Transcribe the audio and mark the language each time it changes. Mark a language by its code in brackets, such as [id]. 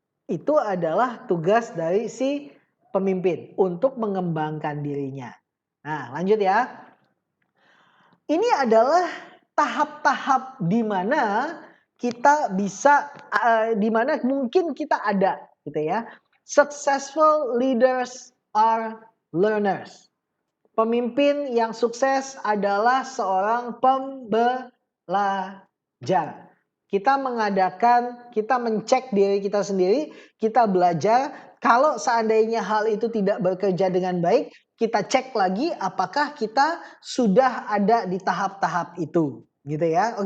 [id] Itu adalah tugas dari si pemimpin untuk mengembangkan dirinya. Nah, lanjut ya. Ini adalah tahap-tahap di mana kita bisa, di mana mungkin kita ada, gitu ya. [en] Successful leaders are learners. [id] Pemimpin yang sukses adalah seorang pembelajar. Kita mencek diri kita sendiri, kita belajar. Kalau seandainya hal itu tidak bekerja dengan baik, kita cek lagi apakah kita sudah ada di tahap-tahap itu, gitu ya.